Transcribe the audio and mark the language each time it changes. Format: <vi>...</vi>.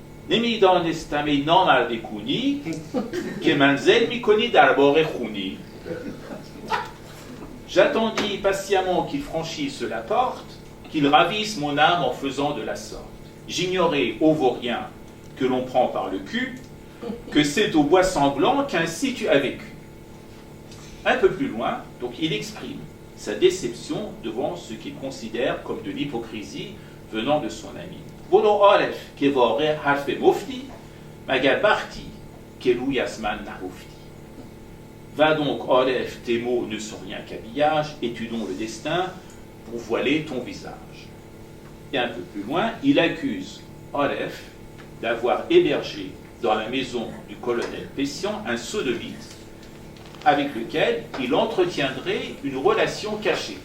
<fa>نمیدانستم ای نامرد کونی که منزل میکنی در باغ خونی.</fa> <fr>J'attendis patiemment qu'il franchisse la porte, qu'il ravisse mon âme en faisant de la sorte. J'ignorais, ô vaurien, que l'on prend par le cul, que c'est au bois sanglant qu'ainsi tu as vécu. Un peu plus loin, donc il exprime sa déception devant ce qu'il considère comme de l'hypocrisie venant de son ami.</fr> <fa>برو عارف که واقع حرف مفتی مگر وقتی که روی از من نهفتی.</fa> <fr>Va donc, Oref, tes mots ne sont rien qu'habillage, étudions le destin pour voiler ton visage. Et un peu plus loin, il accuse Oref d'avoir hébergé dans la maison du colonel Pessian un sodomite avec lequel il entretiendrait une relation cachée.</fr>